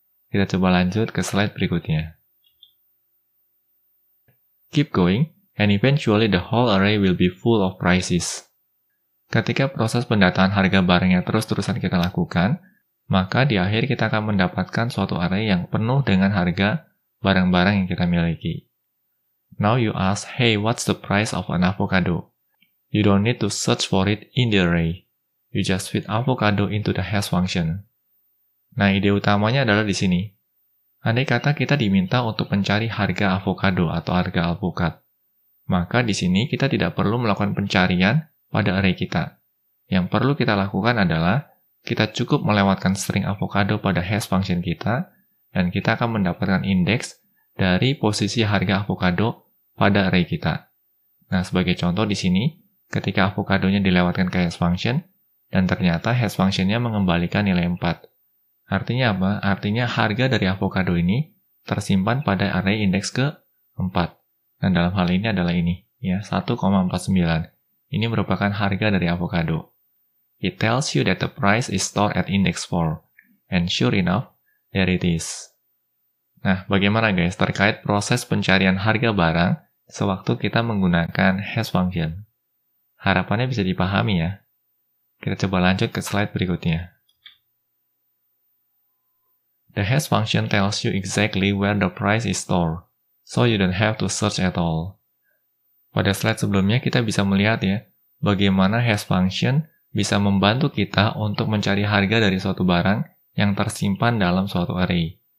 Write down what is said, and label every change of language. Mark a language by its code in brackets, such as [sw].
[id] Kita coba lanjut ke slide berikutnya. [en] Keep going, and eventually the whole array will be full of prices. [id] Ketika proses pendataan harga barangnya terus-terusan kita lakukan, maka di akhir kita akan mendapatkan suatu array yang penuh dengan harga barang-barang yang kita miliki. [en] Now you ask, hey, what's the price of an avocado? You don't need to search for it in the array. You just feed avocado into the hash function. [id] Nah, ide utamanya adalah di sini. Andai kata kita diminta untuk mencari harga avocado atau harga alpukat, maka di sini kita tidak perlu melakukan pencarian pada array kita. Yang perlu kita lakukan adalah kita cukup melewatkan string avocado pada hash function kita, dan kita akan mendapatkan indeks dari posisi harga avocado pada array kita. Nah, sebagai contoh di sini, ketika avokadonya dilewatkan ke hash function, dan ternyata hash function-nya mengembalikan nilai 4. Artinya apa? Artinya harga dari avocado ini tersimpan pada array indeks ke-4. Dan dalam hal ini adalah ini, ya 1,49. Ini merupakan harga dari avocado. [en] It tells you that the price is stored at index 4. And sure enough, there it is. [id] Nah, bagaimana guys terkait proses pencarian harga barang sewaktu kita menggunakan hash function? Harapannya bisa dipahami ya. Kita coba lanjut ke slide berikutnya. [en] The hash function tells you exactly where the price is stored, so you don't have to search at all. [id] Pada slide sebelumnya kita bisa melihat ya, bagaimana hash function bisa membantu kita untuk mencari harga dari suatu barang yang tersimpan dalam suatu array.